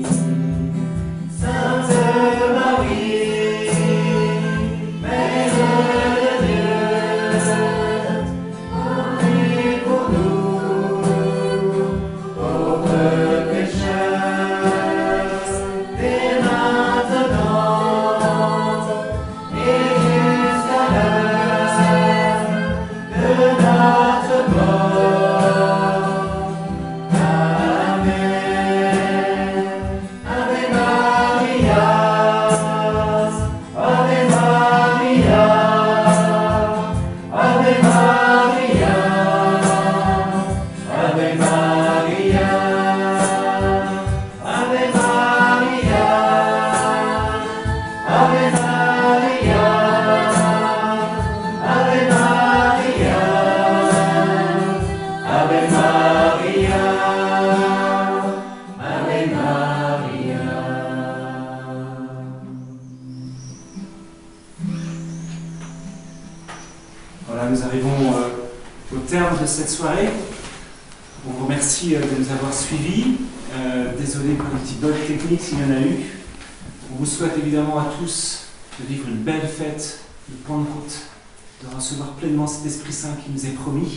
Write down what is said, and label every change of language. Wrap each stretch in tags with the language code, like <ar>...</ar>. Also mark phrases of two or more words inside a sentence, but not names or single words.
<fr>Sainte Marie, Mère de Dieu, prie pour nous, pauvres pécheurs, dès maintenant et jusqu'à l'heure de notre mort. Amen.</fr> <la>Ave Maria, Ave Maria, Ave Maria, Ave Maria, Ave Maria, Ave Maria, Ave Maria, Ave Maria, Ave Maria.</la> <fr>Voilà, nous arrivons au terme de cette soirée. On vous remercie de nous avoir suivis. Désolé pour les petits bugs techniques s'il y en a eu. On vous souhaite évidemment à tous de vivre une belle fête de Pentecôte, de recevoir pleinement cet Esprit Saint qui nous est promis.</fr>